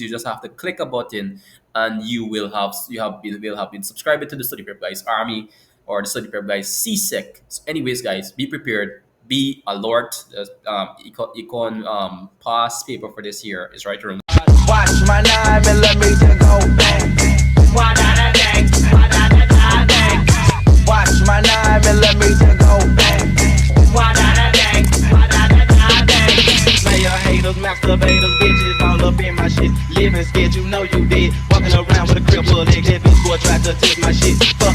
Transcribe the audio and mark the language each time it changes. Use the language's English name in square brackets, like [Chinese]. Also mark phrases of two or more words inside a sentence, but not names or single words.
[English] You just have to click a button, and will have been subscribed to the Study Prep Guys Army or the Study Prep Guys CSEC. So anyways, guys, be prepared. Be alert. Econ pass paper for this year is right around. Watch my nine millimeter go bang. Wah-da-da-dang, wah-da-da-da-dang. Watch my 9mm go bang. Wah-da-da-dang, wah-da-da-da-dang. Player haters, masturbators, bitches all up in my shit. Living scared, you know you did. Walking around with a crib full of niggas, bitch boy tried to take my shit.